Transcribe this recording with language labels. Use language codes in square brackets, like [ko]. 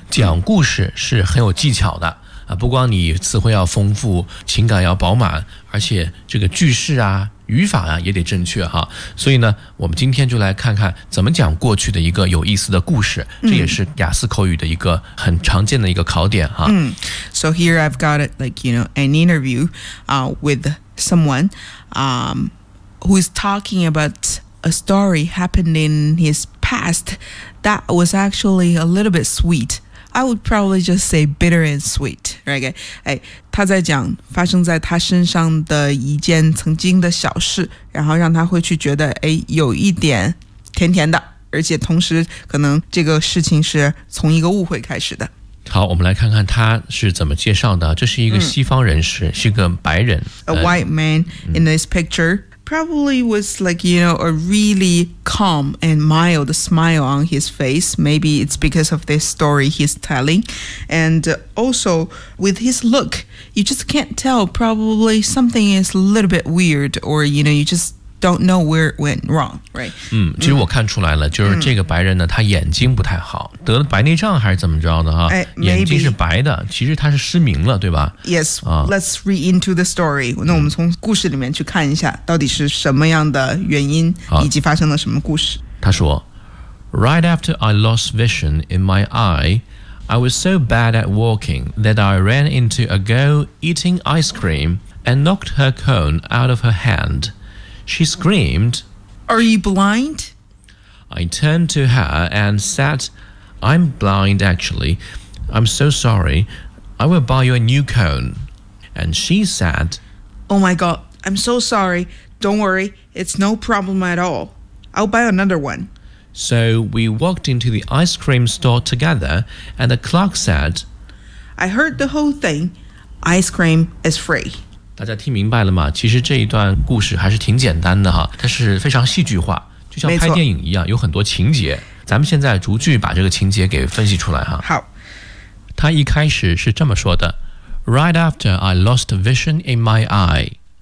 [zh] 讲故事是很有技巧的啊，不光你词汇要丰富，情感要饱满，而且这个句式啊、语法啊也得正确哈。所以呢，我们今天就来看看怎么讲过去的一个有意思的故事，这也是雅思口语的一个很常见的一个考点哈。 [en] So here I've got it, like, you know, an interview, with someone, who is talking about a story happened in his past that was actually a little bit sweet. I would probably just say bitter and sweet, right? [zh] 哎，他在讲发生在他身上的一件曾经的小事，然后让他会去觉得，哎，有一点甜甜的，而且同时可能这个事情是从一个误会开始的。好，我们来看看他是怎么介绍的。这是一个西方人士，是个白人。 [en] A white man in this picture. Probably was like, you know, a really calm and mild smile on his face. Maybe it's because of this story he's telling. And also with his look, you just can't tell. Probably something is a little bit weird or, you know, you just don't know where it went wrong, right? [zh] 其实我看出来了，就是这个白人呢，他眼睛不太好，得了白内障还是怎么着的哈？眼睛是白的，其实他是失明了，对吧？ [en] Yes,let's read into the story. [zh] 那我们从故事里面去看一下到底是什么样的原因以及发生了什么故事。他说， [en] Right after I lost vision in my eye, I was so bad at walking that I ran into a girl eating ice cream and knocked her cone out of her hand. She screamed, Are you blind? I turned to her and said, I'm blind, actually. I'm so sorry. I will buy you a new cone. And she said, Oh my God, I'm so sorry. Don't worry. It's no problem at all. I'll buy another one. So we walked into the ice cream store together, and the clerk said, I heard the whole thing. Ice cream is free. [zh] 大家听明白了吗？其实这一段故事还是挺简单的哈，它是非常戏剧化，就像拍电影一样，有很多情节。咱们现在逐句把这个情节给分析出来哈。好，他一开始是这么说的 [en] ：Right after I lost vision in my eye.